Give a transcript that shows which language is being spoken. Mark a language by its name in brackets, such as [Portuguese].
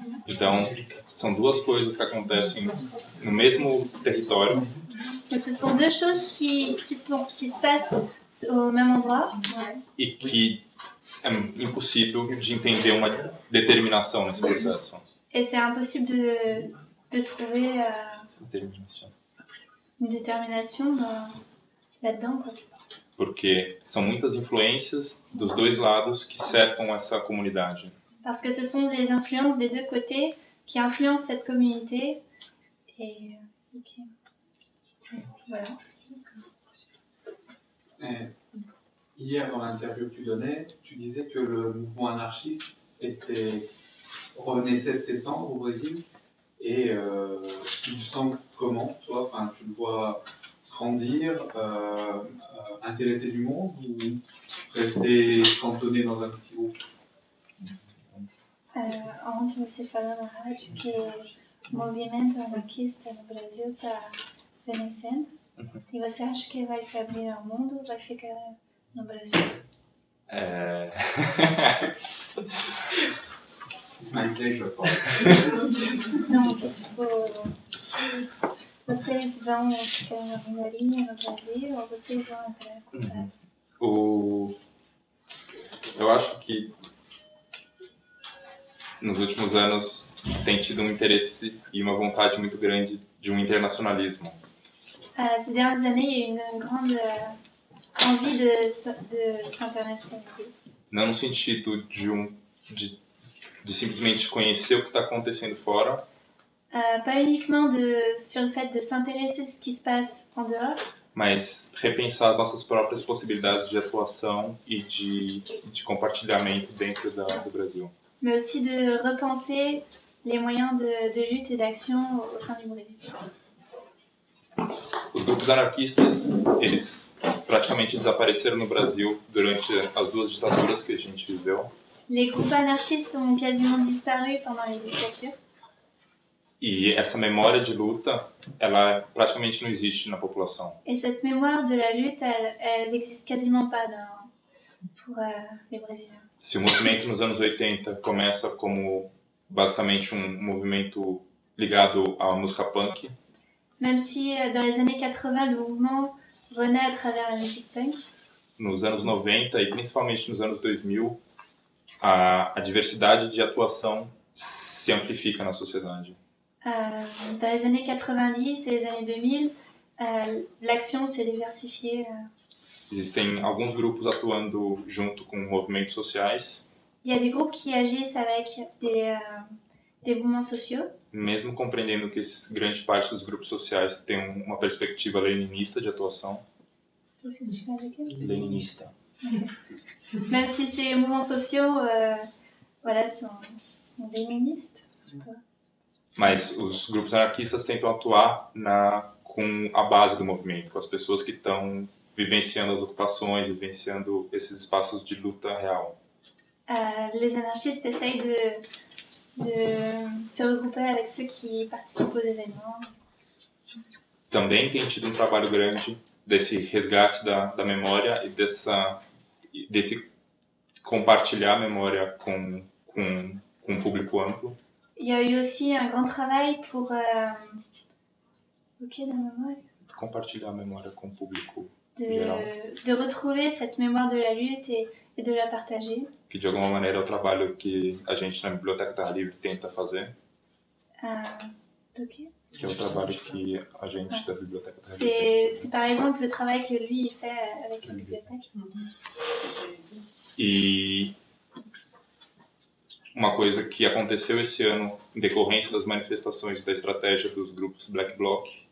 [Portuguese] Então, são duas coisas que acontecem no mesmo território, [French] Donc ce sont deux choses qui se passent au même endroit [Portuguese] e que é impossível de entender uma determinação nesse processo. [French] et c'est impossible de trouver [Portuguese] Determinação. [French] une détermination là-dedans, quoi. [Portuguese] Porque são muitas influências dos dois lados que cercam essa comunidade. [French] Parce que ce sont des influences des deux côtés qui influencent cette communauté. Et voilà. Hier, dans l'interview que tu donnais, tu disais que le mouvement anarchiste renaissait de ses cendres au Brésil Et tu le sens comment, toi? Enfin, tu le vois grandir, intéresser du monde ou rester cantonné dans un petit groupe? [Portuguese] Ontem você falou na rádio que o movimento anarquista no Brasil está renascendo. E você acha que vai se abrir ao mundo ou vai ficar no Brasil? [English] My pleasure, Paul. [Portuguese] Não, tipo, vocês vão ficar na minoria no Brasil ou vocês vão entrar em contato? Eu acho que nos últimos anos tem tido um interesse e uma vontade muito grande de um internacionalismo. [French] Ces dernières années, il y a eu une grande envie de s'internationaliser. [Portuguese] Não no sentido de simplesmente conhecer o que está acontecendo fora, [French] Pas uniquement sur le fait de s'intéresser à ce qui se passe en dehors, [Portuguese] mas repensar as nossas próprias possibilidades de atuação e de compartilhamento dentro do Brasil. [French] mais aussi de repenser les moyens de lutte et d'action au sein du Brésil. [Portuguese] Os grupos anarquistas, eles praticamente desapareceram no Brasil durante as duas ditaduras que a gente viveu. [French] Les groupes anarchistes ont quasiment disparu pendant les dictatures. [Portuguese] E essa memória de luta, ela praticamente não existe na população. [French] Et cette mémoire de la lutte, elle n'existe quasiment pas pour les Brésiliens. [Portuguese] Se o movimento nos anos 80 começa como basicamente um movimento ligado à música punk, [French] Même si dans les années 80, le mouvement renaît à travers la musique punk, [Portuguese] nos anos 90 e principalmente nos anos 2000, a diversidade de atuação se amplifica na sociedade. [French] dans les années 90 et les années 2000, l'action s'est diversifiée. [Portuguese] Existem alguns grupos atuando junto com movimentos sociais, [French] Il y a des groupes qui agissent avec des mouvements sociaux, [Portuguese] mesmo compreendendo que grande parte dos grupos sociais tem uma perspectiva leninista de atuação. Leninista. [French] même si ces mouvements sociaux voilà, sont léninistes. [Portuguese] Mas os grupos anarquistas tentam atuar com a base do movimento, com as pessoas que estão vivenciando as ocupações, vivenciando esses espaços de luta real. [French] Les anarchistes essayent de se regrouper avec ceux qui participent aux événements. [Portuguese] Também tem tido um trabalho grande desse resgate da memória e desse compartilhar a memória com um público amplo. [French] Il y a eu aussi un grand travail pour la mémoire, [Portuguese] Compartilhar a memória com o público geral. [French] de retrouver cette mémoire de la lutte et de la partager. [Portuguese] Que de alguma maneira é o trabalho que a gente na Biblioteca Terra Livre tenta fazer. Ok. Que é o trabalho que a gente da Biblioteca Terra Livre [French] C'est par exemple le travail que lui il fait avec la bibliothèque. [Portuguese] E uma coisa que aconteceu esse ano em decorrência das manifestações da estratégia dos grupos Black Bloc